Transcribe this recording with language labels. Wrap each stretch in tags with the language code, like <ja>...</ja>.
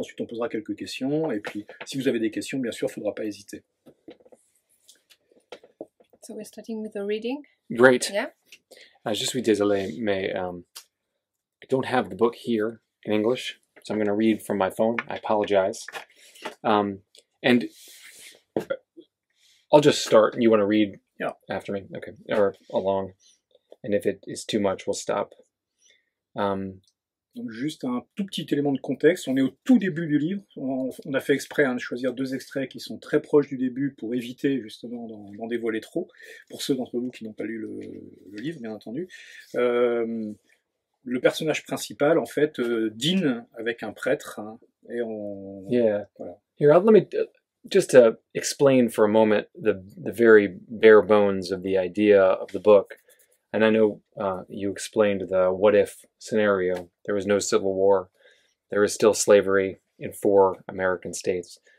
<fr>Ensuite on posera quelques questions, et puis si vous avez des questions, bien sûr, il ne faudra pas hésiter.</fr> <en>So we're starting with the reading. Great. Yeah.</en> <fr>Je suis désolé, mais</fr> <en>I don't have the book here in English, so I'm going to read from my phone. I apologize. And I'll just start. You want to read after me? Okay. Or along. And if it is too much, we'll stop.</en> <fr>Donc juste un tout petit élément de contexte. On est au tout début du livre. On a fait exprès de choisir deux extraits qui sont très proches du début pour éviter justement d'en dévoiler trop, pour ceux d'entre vous qui n'ont pas lu le livre, bien entendu. Le personnage principal, en fait, dîne avec un prêtre. Et</fr> <en>Yeah.</en> <fr>Voilà.</fr> <en>Here, let me just to explain for a moment the very bare bones of the idea of the book. And I know you explained the what-if scenario. There was no civil war. There is still slavery in 4 American states.</en>